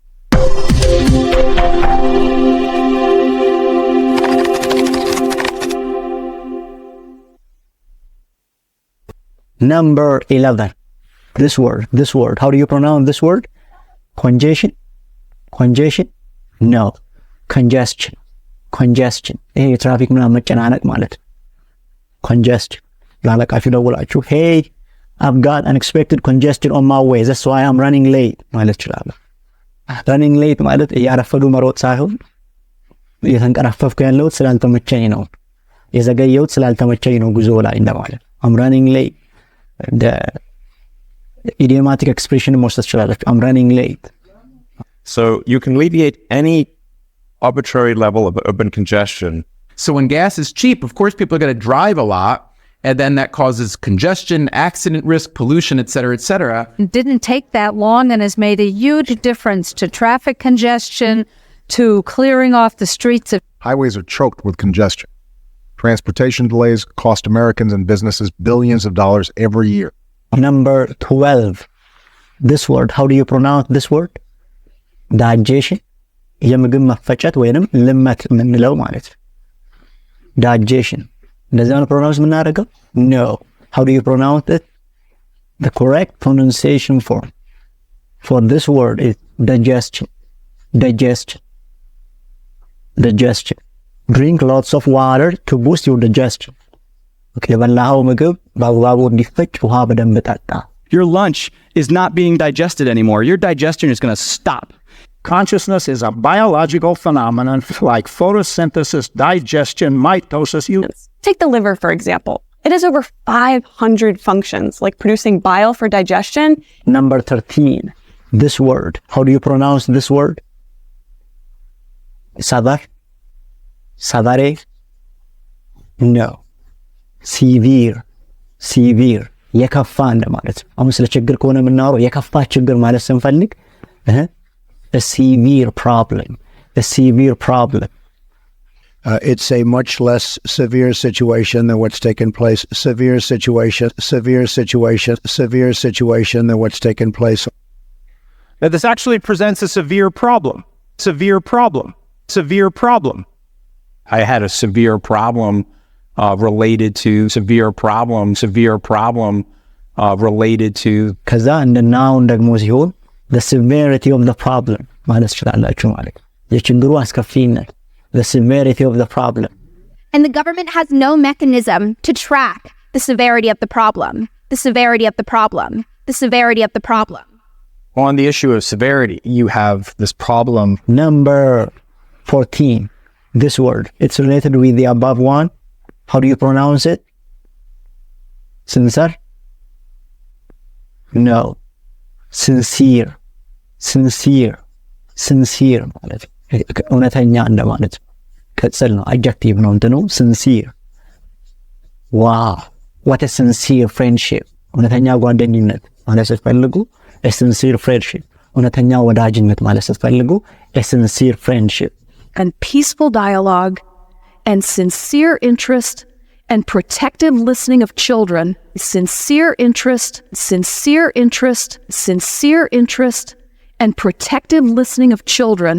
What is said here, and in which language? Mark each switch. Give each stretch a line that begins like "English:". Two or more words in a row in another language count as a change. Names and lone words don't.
English: Number 11. This word. How do you pronounce this word? Congestion? No. Congestion.
Amharic: ይሄ የትራፊክ ምናምን መጨናነቅ ማለት congestion ላለቃችሁ ደውላችሁ
English: hey I've got unexpected congestion on my way that's why I'm running late
Amharic: ማለት ይችላል።
English: running late
Amharic: ማለት ያረፈዱ መሮጥ ሳይሆን እየተንቀራፈፍኩ ያለሁት ስላልተመቸኝ ነው፣ የዘገየሁት ስላልተመቸኝ ነው ጉዞ ላይ እንደማለት።
English: I'm running late the idiomatic expression
Amharic: መውሰድ ትችላላችሁ።
English: I'm running late. So you can alleviate any arbitrary level of urban congestion. So when gas is cheap, of course, people are going to drive a lot, and then that causes congestion, accident risk, pollution, et cetera, et cetera. It didn't take that long and has made a huge difference to traffic congestion, to clearing off the streets of... Highways are choked with congestion. Transportation delays cost Americans and businesses billions of dollars every year. Number 12. This word, how do you pronounce this word? Digestion.
Amharic: የምግብ መፈጨት ወይንም ልመት የምንለው ማለት digestion እንደዚህ ነው ፕሮናውንስ የምናደርገው?
English: No. How do you pronounce it? The correct pronunciation for this word is digestion. Drink lots of water to boost your digestion.
Amharic: የበላኸው ምግብ በአግባቡ እንዲፈጭ ውሃ በደንብ ጠጣ።
English: Your lunch is not being digested anymore. Your digestion is going to stop. Consciousness is a biological phenomenon like photosynthesis, digestion, mitosis. Take the liver, for example. It has over 500 functions, like producing bile for digestion. Number 13. This word. How do you pronounce this word? Savare? No. Severe.
Amharic: የከፋ እንደማለት። አሁን ስለ ችግር ከሆነ የምናወራው የከፋ ችግር ማለት ስንፈልግ
English: a severe problem. It's a much less severe situation than what's taken place. Severe situation than what's taken place. That this actually presents a severe problem. I had a severe problem related to related to
Amharic: ከዛ እንደ ናውን ደግሞ ሲሆን
English: the severity of the problem
Amharic: ማለት ይችላልላችሁ ማለት የችግሩ አስከፊነት
English: the severity of the problem. And the government has no mechanism to track the severity of the problem. On the issue of severity, you have this problem. Number 14. This word. It's related with the above one. How do you pronounce it? Sincere?
Amharic: No. Sincere ማለት እውነተኛ እንደማለት ቅጽል ነው። adjective ነው እንትኑ sincere.
English: Wow, what a sincere friendship.
Amharic: እውነተኛ ጓደኝነት ማለት ስትፈልጉ
English: a sincere friendship.
Amharic: እውነተኛ ወዳጅነት ማለት ስትፈልጉ
English: a sincere friendship. And peaceful dialogue and sincere interest and protective listening of children. Sincere interest and protective listening of children.